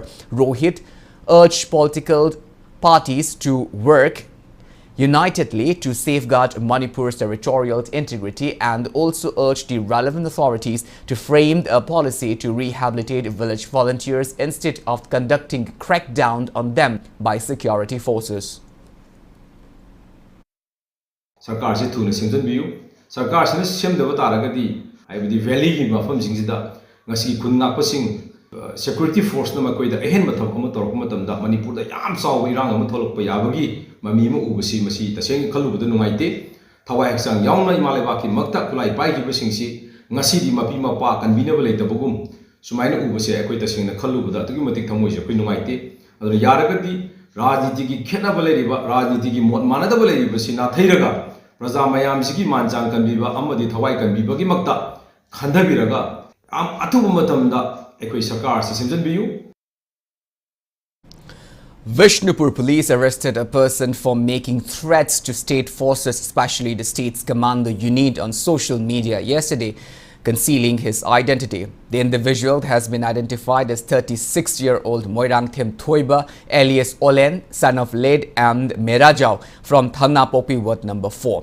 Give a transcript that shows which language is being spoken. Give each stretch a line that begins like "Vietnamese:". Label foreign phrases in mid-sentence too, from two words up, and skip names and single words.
English: Rohit urged political parties to work unitedly to safeguard Manipur's territorial integrity and also urged the relevant authorities to frame a policy to rehabilitate village volunteers instead of conducting crackdown on them by security forces.
Manipuri: Sarkar se thuna semjanbiyu sarkar sina semdaba taragadi aibadi valley gi mafam jingsida ngasi khun ngakpasing
English: security force
Manipuri: na makoi da ehen matham ama torok matam da Manipur da yam chaw irang ama tholok pa yabagi mami ma ubasi masi taseng khalubada nungaite thawai haksang yauna imaleba ki makta kulai pai gi basingsi ngasi di mapi mapa kanbinable leitabugum sumaina ubasi akoi taseng na khalubada tugi matik thamoi se koi nungaite adra yaragadi rajniti gi khena baleriba rajniti gi mot manada baleriba sina thairaga praja mayam sigi manjang kanbiba amadi thawai kanbiba gi makta khandabiraga am athubu matamda ekoi sarkar se semjanbiyu.
English: Bishnupur police arrested a person for making threats to state forces, especially the state's commando unit, on social media yesterday. concealing his identity. The individual has been identified as 36-year-old Moirang Them Thoiba alias Olen, son of Led and Merajao from Thana Popi Ward number 4.